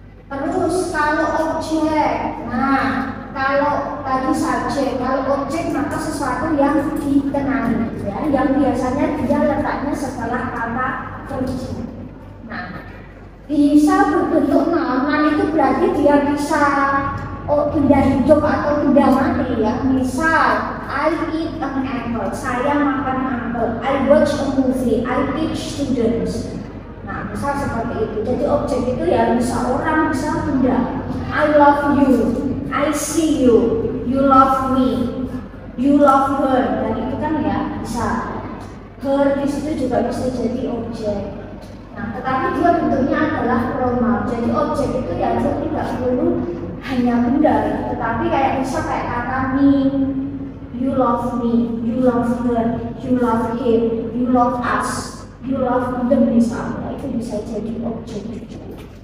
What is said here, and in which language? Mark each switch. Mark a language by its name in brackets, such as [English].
[Indonesian] Terus kalau objek, nah kalau tadi subjek, kalau objek maka sesuatu yang dikenali, ya, yang biasanya dia letaknya setelah kata kerja. Nah, bisa berbentuk noun itu berarti dia bisa benda hidup atau benda mati ya. Misal, [English] I eat an apple, [Indonesian] saya makan apel. [English] I watch a movie, I teach students. [Indonesian] Nah, misal seperti itu. Jadi objek itu ya bisa orang, bisa benda. [English] I love you, I see you, you love me, you love her. [Indonesian] Dan itu kan ya bisa. Her di situ juga bisa jadi objek. Nah, tetapi dia bentuknya adalah pronoun. Jadi objek itu ya tidak perlu hanya benda, tetapi kayak bisa kayak kata me, [English] you love me, you love her, you love him, you love us, you love them [Indonesian] misalnya, itu bisa jadi objek juga.